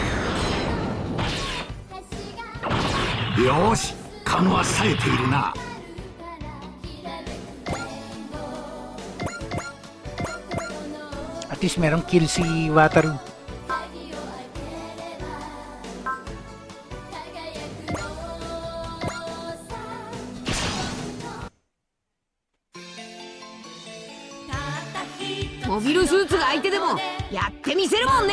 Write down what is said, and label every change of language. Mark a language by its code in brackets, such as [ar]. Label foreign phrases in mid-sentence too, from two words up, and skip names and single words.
[ja] よし、勘は冴えているな。 [en] At least [tl] merong kill si Wataru. [en] Mobile suits [ja] が相手でもやってみせるもんね。